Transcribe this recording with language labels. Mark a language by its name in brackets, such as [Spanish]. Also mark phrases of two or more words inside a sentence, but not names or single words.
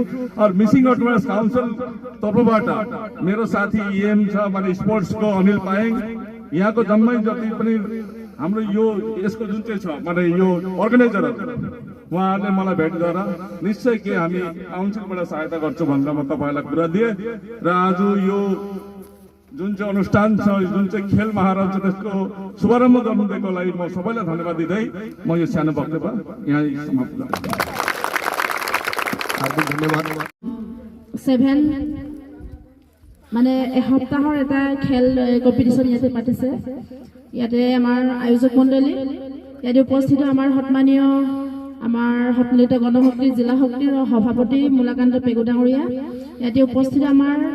[Nepali] मिसिङ अटोनोमस काउन्सिल तर्फबाट मेरो साथी इएम छ, माने स्पोर्ट्सको अनिल पाएङ, यहाँको जम्मै जति पनि हाम्रो यो यसको जुन चाहिँ छ माने यो अर्गनाइजरहरू उहाँहरूले मलाई भेट गरेर निश्चय के हामी काउन्सिलबाट सहायता गर्छौँ भनेर म तपाईँलाई कुरा दिएँ। र आज यो जुन चाहिँ अनुष्ठान छ, जुन चाहिँ खेल महारथ छ, त्यसको शुभारम्भ गर्नुको लागि म सबैलाई धन्यवाद दिँदै म यो सानो वक्तव्य यहाँ समाप्त गर्छु। हार्दिक धन्यवाद। [Assamese] 7 মানে এসপ্তাহৰ এটা খেল কম্পিটিশ্যন ইয়াতে পাতিছে। ইয়াতে আমাৰ আয়োজক মণ্ডলী, ইয়াতে উপস্থিত আমাৰ সন্মানীয় আমাৰ সন্মিলিত গণশক্তি জিলা শক্তিৰ সভাপতি মুলাকান্ত পেগু ডাঙৰীয়া, ইয়াতে উপস্থিত আমাৰ